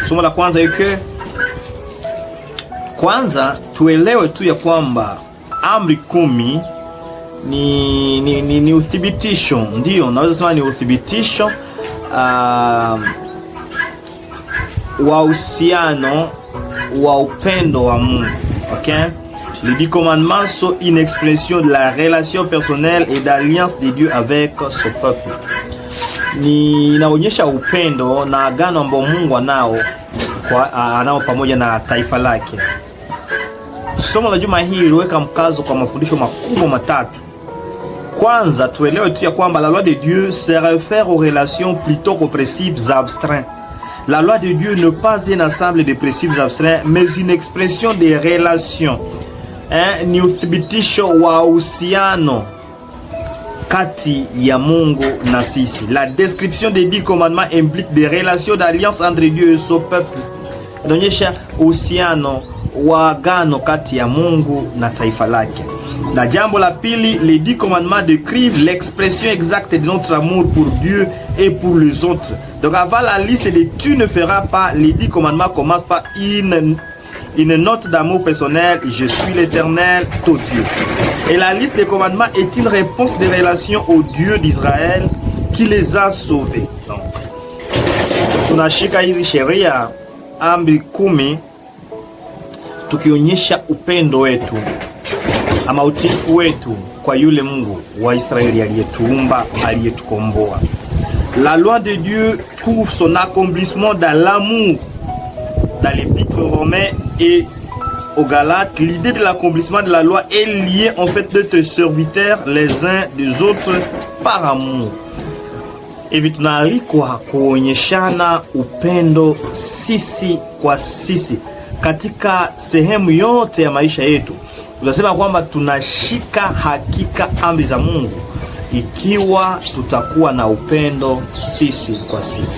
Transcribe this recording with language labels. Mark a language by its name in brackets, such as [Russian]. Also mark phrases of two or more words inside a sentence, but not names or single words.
[Swahili] Somo la kwanza yake, kwanza tuelewe tu ya kwamba amri 10 ni uthibitisho, ndio naweza sema ni uthibitisho wa uhusiano wa upendo wa Mungu. Okay? [French] Les 10 commandements sont une expression de la relation personnelle et d'alliance de Dieu avec son peuple. [Swahili] Ni inaonyesha upendo na agano ambao Mungu anao pamoja na taifa lake. Somo la juma hili liweka mkazo kwa mafundisho makubwa matatu. Kwanza tuelewe tu ya kwamba [French] la loi de Dieu se réfère aux relations plutôt qu'aux principes abstraits. La loi de Dieu n'est pas un ensemble de principes abstraits, mais une expression des relations. [Swahili] Ni uthibitisho wa uhusiano kati ya Mungu na sisi. [French] La description des 10 commandements implique des relations d'alliance entre Dieu et son peuple. [Swahili] Inaonyesha uhusiano wa agano kati ya Mungu na taifa lake. Na jambo la pili, [French] les 10 commandements décrivent l'expression exacte de notre amour pour Dieu et pour les autres. Donc avant la liste de tu ne feras pas, les 10 commandements commencent par une note d'amour personnel: je suis l'Éternel, ton Dieu. Et la liste des commandements est une réponse de relation au Dieu d'Israël qui les a sauvés. Donc, [Swahili] tunashika hizi sheria amri 10 tukionyesha upendo wetu ama utiifu wetu kwa yule Mungu wa Israeli aliyetuumba, aliyetukomboa. [French] La loi de Dieu trouve son accomplissement dans l'amour. Dans l'épître romain et aux Galates, l'idée de l'accomplissement de la loi est liée en fait d'être serviteurs les uns des autres par amour. [Swahili] Hivi tunaalikwa kuonyeshana upendo sisi kwa sisi katika sehemu yote ya maisha yetu. Tunasema kwamba tunashika hakika amri za Mungu ikiwa tutakuwa na upendo sisi kwa sisi.